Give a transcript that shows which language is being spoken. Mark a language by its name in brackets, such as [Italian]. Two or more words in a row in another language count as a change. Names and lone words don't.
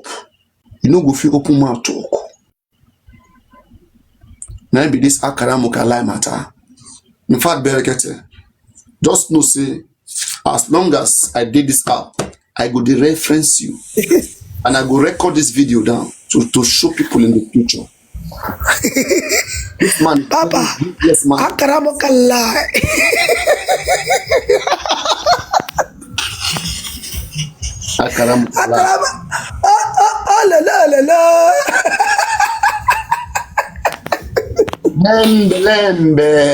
[Nigerian Pidgin] You know go feel open mouth talk. Now be this Akaramukalai matter. In fact, Berekete, just know say, as long as I did this app, I go to reference you. And I go record this video down to show people in the future. This man, Papa, yes, man. Akaramukalai. Akaramukalai. Oh, la la la la. Lembe, lembe.